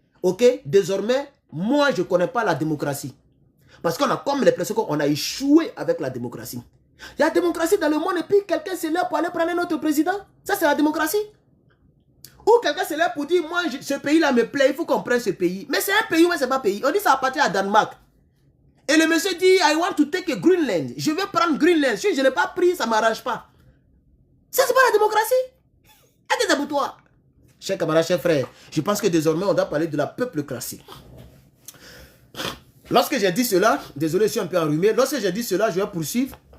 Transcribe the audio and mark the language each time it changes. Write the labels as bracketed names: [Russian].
[French] Ok, désormais, moi je ne connais pas la démocratie. Parce qu'on a comme l'impression qu'on a échoué avec la démocratie. Il y a la démocratie dans le monde et puis quelqu'un s'est là pour aller prendre notre président. Ça, c'est la démocratie. Ou quelqu'un s'est là pour dire, moi, ce pays-là me plaît, il faut qu'on prenne ce pays. Mais c'est un pays ou c'est pas un pays. On dit ça appartient à Danemark. Et le monsieur dit, [English] I want to take a Greenland. [French] Je veux prendre Greenland. Si je ne l'ai pas pris, ça ne m'arrange pas. Ça, c'est pas la démocratie. Attends pour toi. Chers camarades, chers frères, je pense que désormais, on doit parler de la peuplocratie. Lorsque j'ai dit cela, désolé, je suis un peu enrhumé. Lorsque j'ai dit cela, je vais poursuivre.